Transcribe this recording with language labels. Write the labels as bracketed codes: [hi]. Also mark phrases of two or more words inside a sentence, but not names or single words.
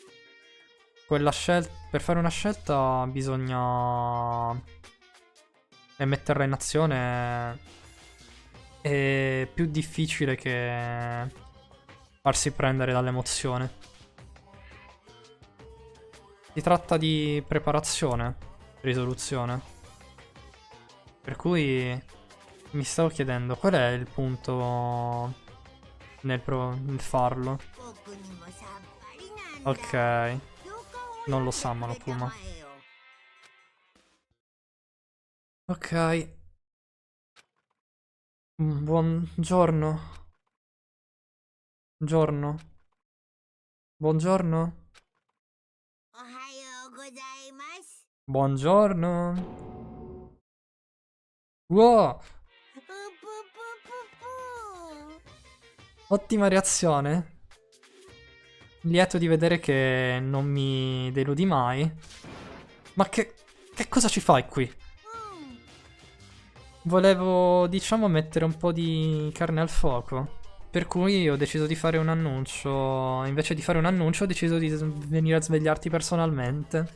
[it] Per fare una scelta bisogna e metterla in azione è più difficile che farsi prendere dall'emozione. Si tratta di preparazione, risoluzione. Per cui mi stavo chiedendo qual è il punto nel farlo. [ja] 僕にもさっぱりなんだ。 [it] Ok, [ja] 共感を [it] non lo [ja] 得て [it] sa [ja] くれた [it] Monokuma. [ja] まえよ。 [it] Ok. Buongiorno. Giorno. Buongiorno. [ja] おはようございます。 [it] Buongiorno. Wow, ぷぷぷぷぷ。 ottima reazione. Lieto di vedere che non mi deludi mai. Ma che cosa ci fai qui? [ja] うん。 [it] Volevo, diciamo, mettere un po' di carne al fuoco. Per cui ho deciso di fare un annuncio. Invece di fare un annuncio, ho deciso di venire a svegliarti personalmente.